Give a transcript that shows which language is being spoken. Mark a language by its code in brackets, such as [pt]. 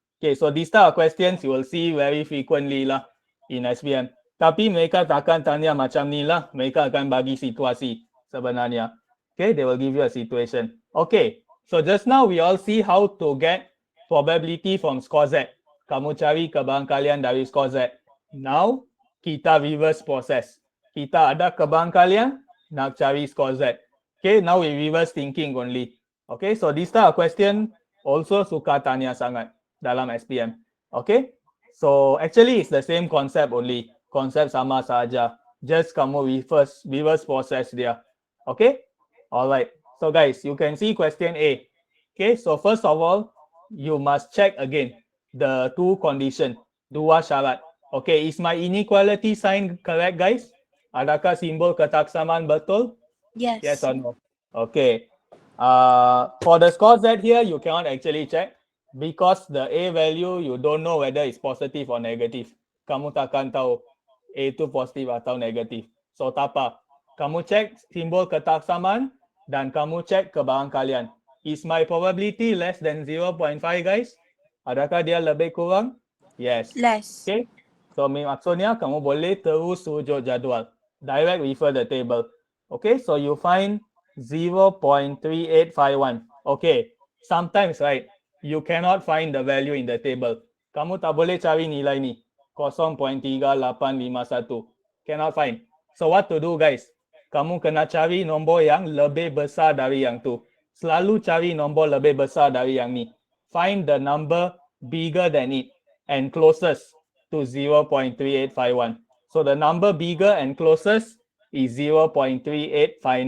[en] Okay, so these type of questions you will see very frequently lah in SPM. [ms] Tapi mereka takkan tanya macam ni lah. Mereka akan bagi situasi sebenarnya. [en] Okay, they will give you a situation. Okay, so just now we all see how to get probability from score Z. [ms] Kamu cari kebarangkalian dari score Z. Now, kita reverse process. Kita ada kebarangkalian, nak cari score Z. [en] Okay, now we reverse thinking only. Okay, so this type of question also [ms] suka tanya sangat dalam SPM. [en] Okay, so actually it's the same concept only. [ms] Konsep sama saja. [en] Just kamu reverse process dia. Okay, alright. So guys, you can see question A. Okay, so first of all, you must check again the 2 condition, 2 syarat. Okay, is my inequality sign correct, guys? [ms] Adakah simbol ketaksamaan betul? [en] Yes. Yes or no? Okay. For the score Z here, you cannot actually check because the A value, you don't know whether it's positive or negative. [ms] Kamu takkan tahu A itu positif atau negatif. So, tak apa. Kamu cek simbol ketaksamaan dan kamu cek kebarangkalian. [en] Is my probability less than 0.5, guys? [ms] Adakah dia lebih kurang? [en] Yes. Less. [ms] Okay. So, maksudnya kamu boleh terus rujuk jadual. [en] Direct refer the table. Okay, so you find 0.3851. Okay, sometimes, right, you cannot find the value in the table. [ms] Kamu tak boleh cari nilai ni. [en] 0.3851. Cannot find. So, what to do, guys? [ms] Kamu kena cari nombor yang lebih besar dari yang tu. Selalu cari nombor lebih besar dari yang ni. [en] Find the number bigger than it and closest to 0.3851. So the number bigger and closest is 0.3859.